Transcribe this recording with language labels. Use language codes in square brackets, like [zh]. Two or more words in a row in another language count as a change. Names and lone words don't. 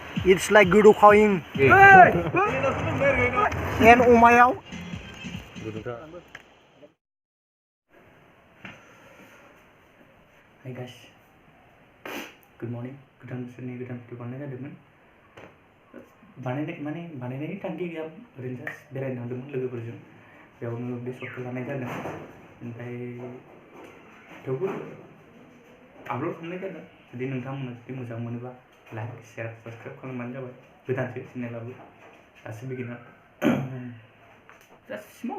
[en] It's like Gudukoing. And Umayao. Hi guys, good morning. Good afternoon. Good afternoon. [brx] बानायनायनि थांखि गैया ओरैनो जास्ट बेरायनो थांदोंमोन लोगोफोरजों बेयावनो बे शटखौ लानाय जादों ओमफ्राय थेवबो आपल'ड खालामनाय जादों जुदि नोंथांमोना जुदि मोजां मोनोबा [en] like share subscribe [brx] खालामबानो जाबाय गोदानसो चेनेलाबो दासो बिगिनार [en] just small